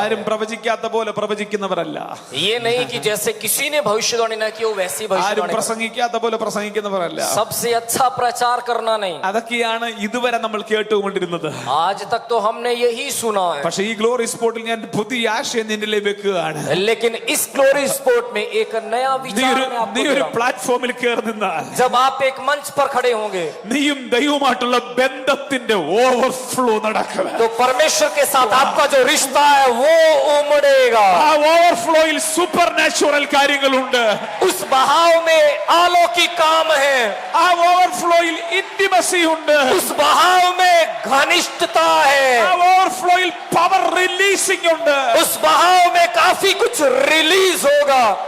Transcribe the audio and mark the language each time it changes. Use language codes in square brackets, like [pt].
[ml] ആരും പ്രവചിക്കാത്ത പോലെ പ്രവചിക്കുന്നവരല്ല, [hi] ये नहीं कि जैसे किसी ने भविष्यवाणी न की वो वैसी [ml] ആരും [hi] भविष्यवाणी कर. [ml] പ്രസംഗിക്കാത്ത പോലെ പ്രസംഗിക്കുന്നവരല്ല. [hi] सबसे अच्छा प्रचार करना नहीं. [ml] അതൊക്കെയാണ് ഇതുവരെ നമ്മൾ കേട്ടുകൊണ്ടിരുന്നത്. [hi] आज तक तो हमने यही सुना है, [ml] പക്ഷേ ഈ ഗ്ലോറി സ്പോട്ടിൽ ഞാൻ പുതിയ ആശയം നിന്നിൽ വെക്കുകയാണ്. [hi] लेकिन इस ग्लोरी स्पोर्ट में एक नया विचार मैं आपको [ml] നീ [hi] दे [ml] ഒരു [hi] रहा हूं. [ml] പ്ലാറ്റ്ഫോമിൽ കയറി നിന്നാൽ, [hi] जब आप एक मंच पर खड़े होंगे [ml] നീയും ദൈവവുമായിട്ടുള്ള ബന്ധത്തിന്റെ ഓവർഫ്ലോ നടക്കുക. [hi] तो परमेश्वर के साथ आपका जो रिश्ता है वो उमड़ेगा. [ml] ആ ഓവർഫ്ലോയിൽ സൂപ്പർ നാച്ചുറൽ കാര്യങ്ങളുണ്ട്. [hi] उस बहाव में अलौकिक काम है. [ml] ആ ഓവർഫ്ലോയിൽ ഇന്റിമസി ഉണ്ട്. [hi] उस बहाव में घनिष्ठता है. [ml] ആ ഓവർഫ്ലോയിൽ പവർ റിലീസിംഗ് ഉണ്ട്. [hi] उस बहाव में काफी कुछ रिलीज होगा.